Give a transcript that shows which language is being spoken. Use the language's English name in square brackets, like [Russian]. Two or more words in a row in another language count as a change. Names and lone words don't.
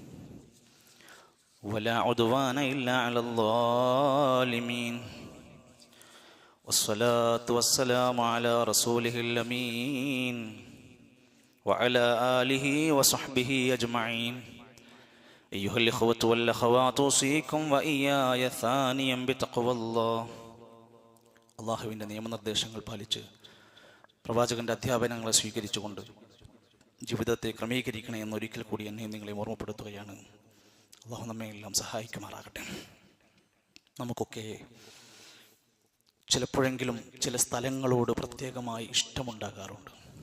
[Arabic] ولا عدوان إلا على الظالمين والصلاة والسلام على رسوله الأمين وعلى آله وصحبه أجمعين. أيها الإخوة والأخوات أوصيكم وإياي ثانيا بتقوى الله. [Malayalam] അള്ളാഹുവിൻ്റെ നിയമനിർദ്ദേശങ്ങൾ പാലിച്ച് പ്രവാചകന്റെ അധ്യാപനങ്ങളെ സ്വീകരിച്ചുകൊണ്ട് ജീവിതത്തെ ക്രമീകരിക്കണേ എന്നൊരിക്കൽ കൂടി എന്നെ നിങ്ങളെ ഓർമ്മപ്പെടുത്തുകയാണ്. അള്ളാഹു നമ്മെ എല്ലാം സഹായിക്കുമാറാകട്ടെ. നമുക്കൊക്കെ ചിലപ്പോഴെങ്കിലും ചില സ്ഥലങ്ങളോട് പ്രത്യേകമായി ഇഷ്ടമുണ്ടാകാറുണ്ട്.